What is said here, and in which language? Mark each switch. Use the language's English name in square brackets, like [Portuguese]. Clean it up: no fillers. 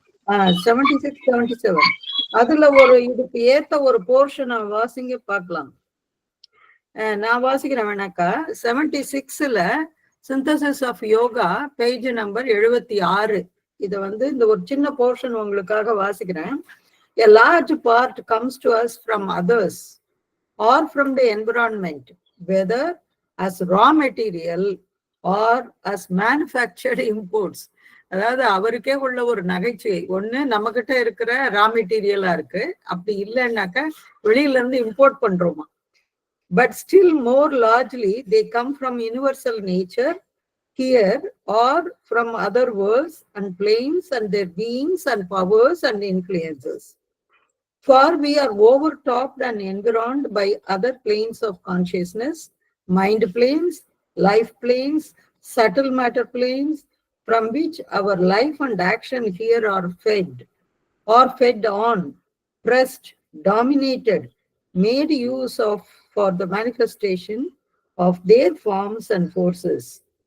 [Tamil] 76 77 அதுல ஒரு இதுக்கு ஏத்த ஒரு போர்ஷனை வாசிங்க பார்க்கலாம். நான் வாசிக்கிறேன் வேணாக்கா. 76ல synthesis of yoga page number 76. இத வந்து இந்த ஒரு சின்ன போர்ஷன் உங்களுக்காக வாசிக்கிறேன். [English] A large part comes to us from others or from the environment, whether as raw material or as manufactured imports. [Tamil] அதாவது அவருக்கே உள்ள ஒரு நகைச்சுவை. ஒண்ணு நம்ம கிட்ட இருக்கிற ரா மெட்டீரியலா இருக்கு, அப்படி இல்லைன்னாக்க வெளியில இருந்து இம்போர்ட் பண்றோமா. [English] But still more largely they come from universal nature here or from other worlds and planes and their beings and powers and influences. For we are overtopped and environed by other planes of consciousness, mind planes, life planes, subtle matter planes, from which our life and action here are fed on, pressed, dominated, made use of for the manifestation of their forms and forces.